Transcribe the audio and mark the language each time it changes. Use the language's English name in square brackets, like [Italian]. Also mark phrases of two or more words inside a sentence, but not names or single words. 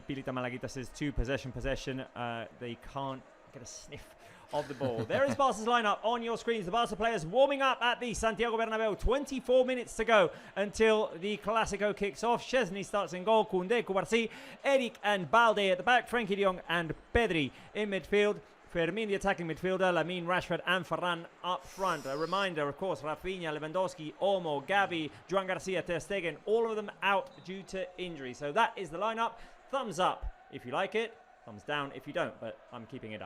[English] Pilita Malaguita says 2. Possession. They can't get a sniff of the ball. There is Barca's lineup on your screens. The Barca players warming up at the Santiago Bernabeu. 24 minutes to go until the Clásico kicks off. Chesney starts in goal. Koundé, Cubarsí, Eric and Balde at the back. Frenkie de Jong and Pedri in midfield. Fermín, the attacking midfielder, Lamine, Rashford and Ferran up front. A reminder, of course, Rafinha, Lewandowski, Olmo, Gavi, Joan Garcia, Ter Stegen, all of them out due to injury. So that is the lineup. Thumbs up if you like it, thumbs down if you don't, but I'm keeping it up.